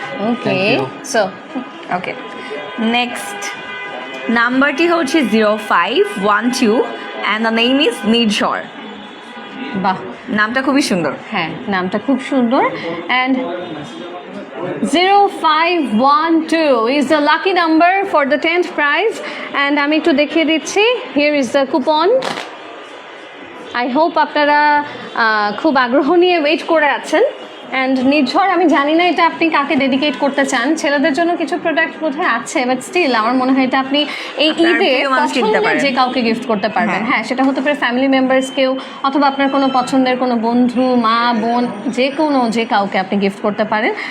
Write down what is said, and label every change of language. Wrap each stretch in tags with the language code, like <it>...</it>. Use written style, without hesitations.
<en>okay, so okay, next</en> <bn>নাম্বারটি হচ্ছে</bn> <en>0512 and the name is Nirjhar.</en> <bn>বাহ, নামটা খুবই সুন্দর। হ্যাঁ, নামটা খুব সুন্দর।</bn> <en>And 0512 is the lucky number for the 10th prize. And</en> <bn>আমি একটু দেখিয়ে দিচ্ছি,</bn> <en>here is the coupon. I hope</en> <bn>আপনারা খুব আগ্রহ নিয়ে ওয়েট করে আছেন। অ্যান্ড নির্ঝর, আমি জানি না এটা আপনি কাকে ডেডিকেট করতে চান। ছেলেদের জন্য কিছু প্রোডাক্ট বোধহয় আছে, বাট স্টিল আমার মনে হয় এটা আপনি এই ঈদে পছন্দের যে কাউকে গিফট করতে পারবেন। হ্যাঁ, সেটা হতে পারে ফ্যামিলি মেম্বার্স কেউ, অথবা আপনার কোনো পছন্দের কোনো বন্ধু, মা, বোন, যে কাউকে আপনি গিফট করতে পারেন।</bn>